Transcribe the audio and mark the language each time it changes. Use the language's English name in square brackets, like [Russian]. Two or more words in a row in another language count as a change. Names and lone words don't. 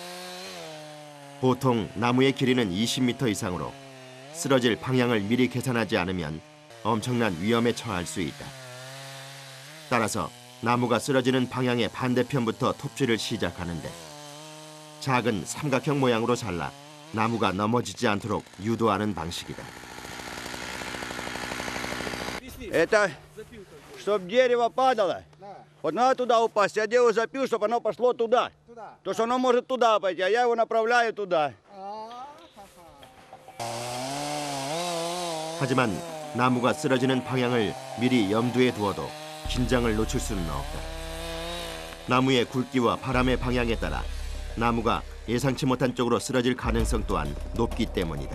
[Korean] 보통 나무의 길이는 20m 이상으로 쓰러질 방향을 미리 계산하지 않으면 엄청난 위험에 처할 수 있다. 따라서 나무가 쓰러지는 방향의 반대편부터 톱질을 시작하는데 작은 삼각형 모양으로 잘라 나무가 넘어지지 않도록 유도하는 방식이다. [Russian] Это, чтобы дерево падало. Вот надо туда упасть. Я дерево запил, чтобы оно пошло туда. Туда. То, что оно может туда пойти, а я его направляю туда. [Korean] 하지만 나무가 쓰러지는 방향을 미리 염두에 두어도 긴장을 놓칠 수는 없다. 나무의 굵기와 바람의 방향에 따라 나무가 예상치 못한 쪽으로 쓰러질 가능성 또한 높기 때문이다.